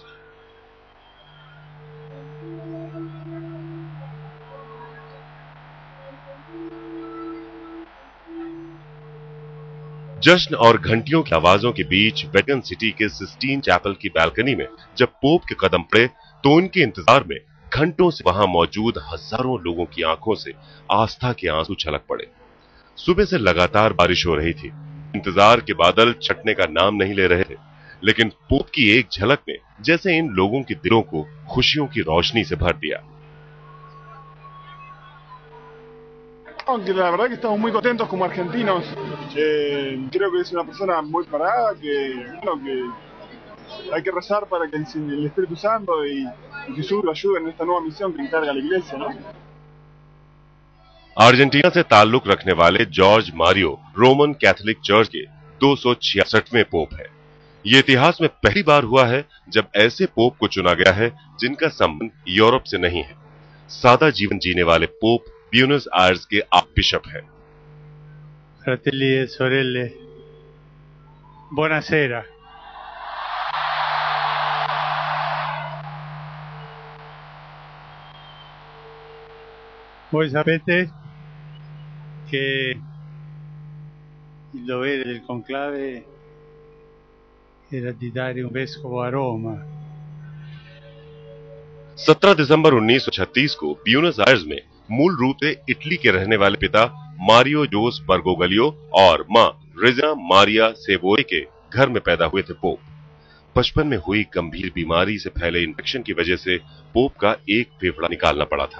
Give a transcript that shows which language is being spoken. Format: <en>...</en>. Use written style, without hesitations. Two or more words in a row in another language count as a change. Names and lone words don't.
<hi>जश्न और घंटियों की आवाजों के बीच वेटिकन सिटी के सिस्टीन चैपल की बालकनी में जब पोप के कदम पड़े तो उनके इंतजार में घंटों से वहां मौजूद हजारों लोगों की आंखों से आस्था के आंसू छलक पड़े। सुबह से लगातार बारिश हो रही थी। इंतजार के बादल छटने का नाम नहीं ले रहे थे, लेकिन पोप की एक झलक ने जैसे इन लोगों के दिलों को खुशियों की रोशनी से भर दिया।</hi> <es>Aunque la verdad que estamos muy contentos como argentinos. Creo que es una persona muy parada, que hay que rezar para que el Espíritu Santo y Jesús lo ayude en esta nueva misión que encarga la Iglesia, ¿no?</es> <hi>अर्जेंटीना से ताल्लुक रखने वाले जॉर्ज मारियो रोमन कैथोलिक चर्च के 266वें पोप है। ये इतिहास में पहली बार हुआ है जब ऐसे पोप को चुना गया है जिनका संबंध यूरोप से नहीं है। सादा जीवन जीने वाले पोप ब्यूनस आयर्स के आर्कबिशप हैं।</hi> <it>Fratelli e sorelle, buonasera. Voi sapete che il dovere del conclave era di dare un vescovo a Roma.</it> <hi>17 दिसंबर 1936 को ब्यूनस आयर्स में मूल रूप से इटली के रहने वाले पिता मारियो जोस बर्गोगलियो और मां रिजना मारिया सेबोरे के घर में पैदा हुए थे पोप। बचपन में हुई गंभीर बीमारी से फैले इन्फेक्शन की वजह से पोप का एक फेफड़ा निकालना पड़ा था।</hi>